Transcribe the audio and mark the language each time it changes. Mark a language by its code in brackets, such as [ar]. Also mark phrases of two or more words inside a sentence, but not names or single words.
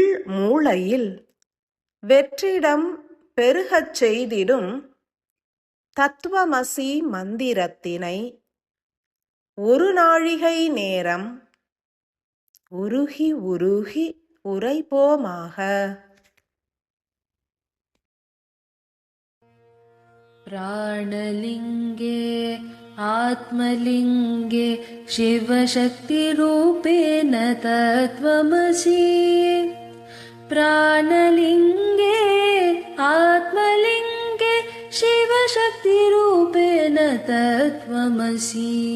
[ta] மூளையில் வெற்றிடம் பெருகச் செய்திடும் தத்துவமசி மந்திரத்தினை ஒரு நாழிகை நேரம் உருகி உருகி உரைப்போமாக. [sa] प्राणलिङ्गे आत्मलिङ्गे शिवशक्तिरूपेण तत्त्वमसि. प्राणलिङ्गे आत्मलिङ्गे शिवशक्तिरूपेण तत्त्वमसि.